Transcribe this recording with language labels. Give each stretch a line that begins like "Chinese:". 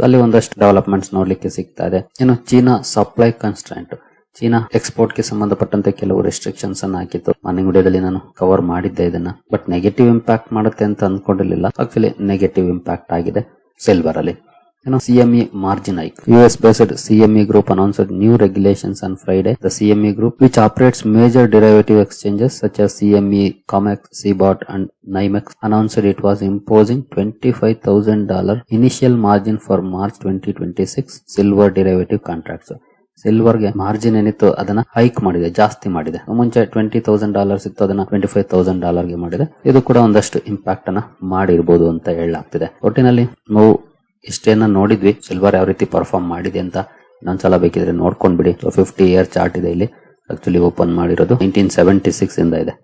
Kannada: ಅಲ್ಲಿ ಒಂದಷ್ಟು ಡೆವಲಪ್ಮೆಂಟ್ಸ್ ನೋಡ್ಲಿಕ್ಕೆ ಸಿಗ್ತಾ ಇದೆ. ಇನ್ನು China supply constraint, China export ಗೆ ಸಂಬಂಧಪಟ್ಟಂತೆ ಕೆಲವು ರೆಸ್ಟ್ರಿಕ್ಷನ್ಸ್ ಅನ್ನ ಹಾಕಿತ್ತು. ಮಾರ್ನಿಂಗ್ ವಿಡಿಯೋದಲ್ಲಿ ನಾನು ಕವರ್ ಮಾಡಿದ್ದೆ ಇದನ್ನ, ಬಟ್ ನೆಗೆಟಿವ್ ಇಂಪ್ಯಾಕ್ಟ್ ಮಾಡುತ್ತೆ ಅಂತ ಅಂದ್ಕೊಂಡಿರ್ಲಿಲ್ಲ. ಆಕ್ಚುಲಿ ನೆಗೆಟಿವ್ ಇಂಪ್ಯಾಕ್ಟ್ ಆಗಿದೆ ಸಿಲ್ವರ್ ಅಲ್ಲಿ.
English: CME margin hike. US-based CME Group announced new regulations on Friday. The CME Group, which operates major derivative exchanges such as CME, COMEX, CBOT, and NYMEX, announced it was imposing $25,000 initial margin for March 2026 silver derivative contracts.
Kannada: Silver ಗೆ margin ಏನಿತ್ತು ಅದನ್ನ hike ಮಾಡಿದೆ, ಜಾಸ್ತಿ ಮಾಡಿದೆ. ಮುಂಚೆ $20,000 ಇತ್ತು, ಅದನ್ನ $25,000 ಗೆ ಮಾಡಿದೆ. ಇದು ಕೂಡ ಒಂದಷ್ಟು ಇಂಪ್ಯಾಕ್ಟ್ ಅನ್ನ ಮಾಡಿರ್ಬೋದು ಅಂತ ಹೇಳಲಾಗ್ತಿದೆ. ಒಟ್ಟಿನಲ್ಲಿ ನಾವು ಇಷ್ಟೇನ ನೋಡಿದ್ವಿ ಸಿಲ್ವರ್ ಯಾವ ರೀತಿ ಪರ್ಫಾರ್ಮ್ ಮಾಡಿದೆ ಅಂತ. ಇನ್ನೊಂದ್ಸಲ ಬೇಕಿದ್ರೆ ನೋಡ್ಕೊಂಡ್ ಬಿಡಿ. 50 ಇಯರ್ ಚಾರ್ಟ್ ಇದೆ ಇಲ್ಲಿ. ಆಕ್ಚುಲಿ ಓಪನ್ ಮಾಡಿರೋದು 1976 ಇಂದ ಇದೆ.